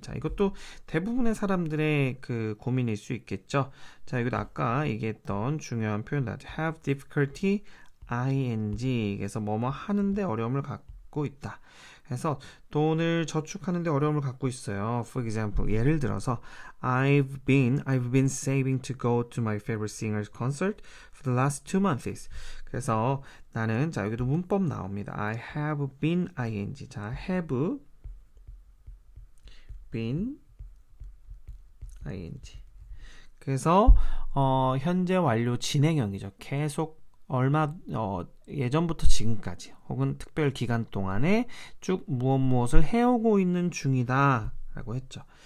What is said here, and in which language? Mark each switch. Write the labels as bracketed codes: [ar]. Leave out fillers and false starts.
[ko] 자, 이것도 대부분의 사람들의 그 고민일 수 있겠죠. 자, 이것도 아까 얘기했던 중요한 표현. [en] Have difficulty ing. [ko] 그래서 뭐뭐 하는데 어려움을 갖고 있다. 그래서 돈을 저축하는데 어려움을 갖고 있어요. [en] For example, [ko] 예를 들어서 [en] I've been saving to go to my favorite singer's concert for the last 2 months. [ko] 그래서 나는 자 여기도 문법 나옵니다. [en] I have been ing. 자, have been ing. [ko] 그래서 현재 완료 진행형이죠. 계속 예전부터 지금까지 혹은 특별 기간 동안에 쭉 무엇을 해오고 있는 중이다 라고 했죠.